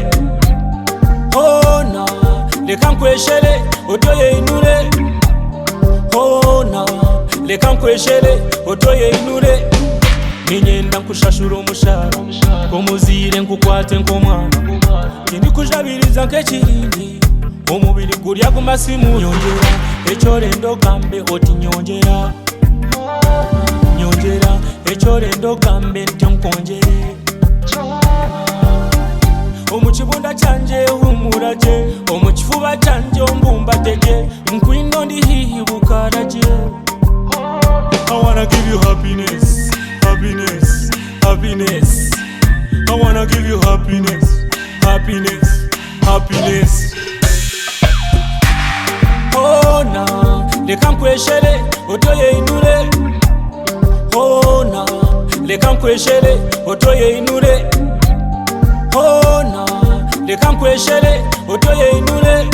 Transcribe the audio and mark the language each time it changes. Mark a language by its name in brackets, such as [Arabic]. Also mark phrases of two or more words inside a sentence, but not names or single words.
[Nyankole] ona leka nkweshere otoye inure ona leka nkweshere otoye inure ninyenda nkushashura omushara komuzire nkukwate nkomwana tindikujabiriza nk'ekirindi omubiri gurya ku masimu nyongera ekyolendo gambe oti nyongera nyongera ekyolendo gambe ntyo nkonjere omukibunda kyanje humuraje omukifuba kyanje ombumbateje nkwino ndi hihi bukaraje [English] I wanna give you happiness, happiness, happiness. I wanna give you happiness, happiness, happiness. [Nyankole] Oh na, leka nkweshere otoye inure. Oh na, leka nkweshere otoye inure. Oh na, leka nkweshere otoye inure.